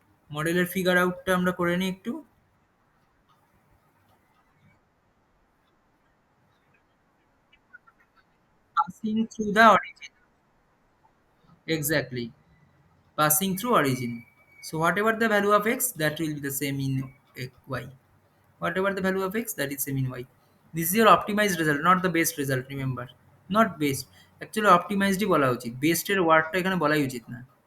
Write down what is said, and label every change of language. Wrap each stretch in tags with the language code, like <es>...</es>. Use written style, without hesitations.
<bn>মডেলের ফিগার আউটটা আমরা করে নিই একটু।</bn> <en>Passing through the origin, exactly, passing through origin. So whatever the value of x, that will be the same in y. Whatever the value of x, that is same in y. This is your optimized result, not the best result. Remember, not best.</en> <bn>Actually, optimized ই বলা উচিত। Best এর ওয়ার্ডটা এখানে বলাই উচিত না।</bn>